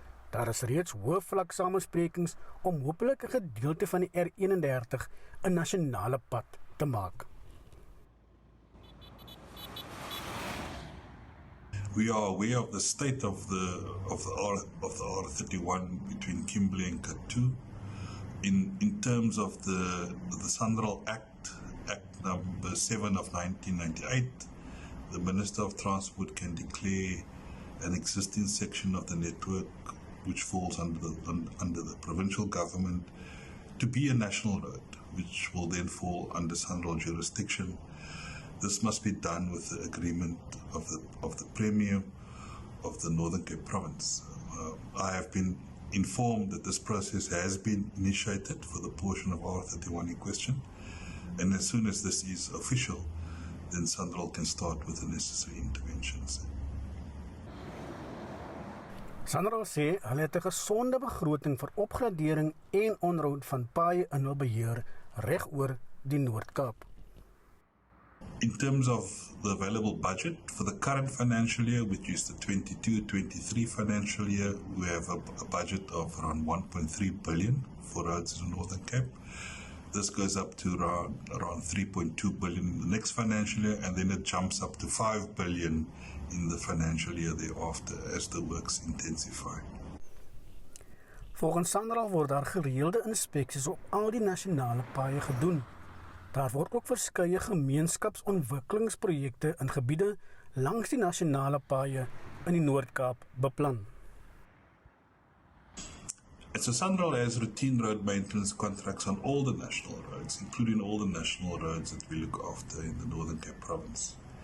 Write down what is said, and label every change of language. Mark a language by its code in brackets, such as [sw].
[af] Daar is reeds hoë vlak samesprekings om hopelik 'n gedeelte van die R31 'n nasionale pad te maak. [en] We are aware of the state of the R31 between Kimberley and Kathu. In terms of the SANRAL Act number 7 of 1998, the Minister of Transport can declare an existing section of the network which falls under the provincial government to be a national road, which will then fall under SANRAL jurisdiction. This must be done with the agreement of the Premier of the Northern Cape Province. I have been informed that this process has been initiated for the portion of R31 in question, and as soon as this is official, then SANRAL can start with the necessary interventions. [af] SANRAL sê hulle het 'n gesonde begroting vir opgradering en onderhoud van paaie in hul beheer reg oor die Noord-Kaap. [en] In terms of the available budget for the current financial year, which is the 22-23 financial year, we have a budget of around 1.3 billion for roads in the Northern Cape. This goes up to around 3.2 billion in the next financial year, and then it jumps up to 5 billion in the financial year thereafter as the works intensify. [af] Volgens SANRAL word daar gereelde inspeksies op al die nasionale paaie gedoen. Daar word ook verskeie gemeenskapsontwikkelingsprojekte in gebiede langs die nasionale paaie in die Noord-Kaap beplan. [en] So SANRAL has routine road maintenance contracts on all the national roads, including all the national roads that we look after in the Northern Cape Province.